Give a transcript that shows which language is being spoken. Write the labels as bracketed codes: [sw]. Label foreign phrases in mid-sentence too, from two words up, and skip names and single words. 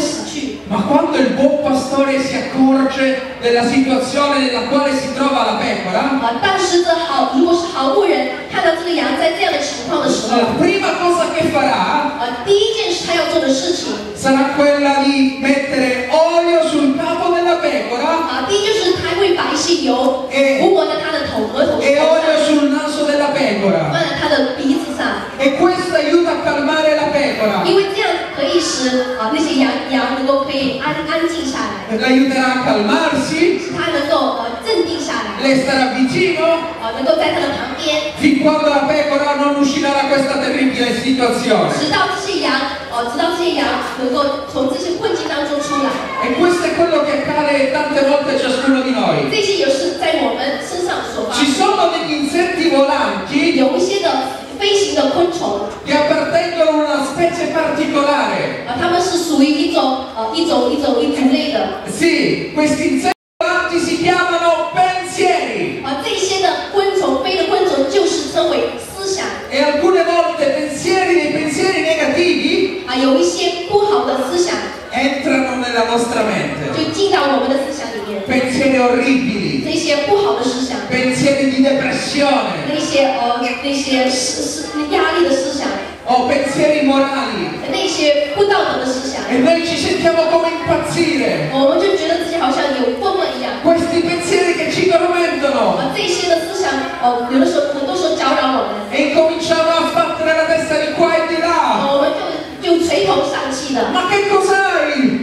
[zh] 去。 [it] Ma quando il buon pastore si accorge della situazione nella quale si trova la pecora, [zh] 但是如果是好牧人看到这个羊在这样的情况的时候， [it] la prima cosa che farà [zh] 第一件事他要做的事情， [it] sarà quella di mettere olio sul capo della pecora [zh] 第一就是他会把一些油涂抹在他的额头 [it] e [zh] 上， [it] olio sul naso della [zh] 放 [it] pecora. [zh] 在他的鼻子上， [it] E questo aiuta a calmare la pecora, [zh] 因为这样可以使那些羊能够可以安静下来， [it] l'aiuterà a calmarsi, [zh] 使他能够镇定下来， [it] le starà vicino [zh] 能够在他的旁边， [it] fin quando la pecora non uscirà da questa terribile situazione. [zh] 直到这些羊能够从这些困境当中出来。 [it] E questo è quello che accade tante volte a ciascuno di noi. [zh] 这些也是在我们身上所发 [it] Ci [zh] 生。 [it] sono degli insetti volanti [zh] 有一些的飞行的昆虫， [it] che appartengono a una specie particolare. [zh] 它们是属于一种类的。 [it] Sì, questi insetti volanti si chiamano pensieri. [zh] 这些的昆虫，飞的昆虫就是称为思想。 [it] E alcune volte dei pensieri negativi [zh] 有一些不好的思想 [it] entrano nella nostra mente. [zh] 就进到我们的思想里面， [it] Pensieri orribili, [zh] 这些不好的思想， [it] pensieri di depressione [zh] 那些压力的思想， [it] o pensieri morali. [zh] 那些不道德的思想， [it] E noi ci sentiamo come impazzire. [zh] 我们就觉得自己好像有疯了一样。 [it] Questi pensieri che ci tormentano [zh] 这些的思想，有的时候很多时候搅扰我们， [it] e incominciamo a battere la testa di qua e di là. [zh] 我们就垂头丧气的。 [it] Ma che cos'hai?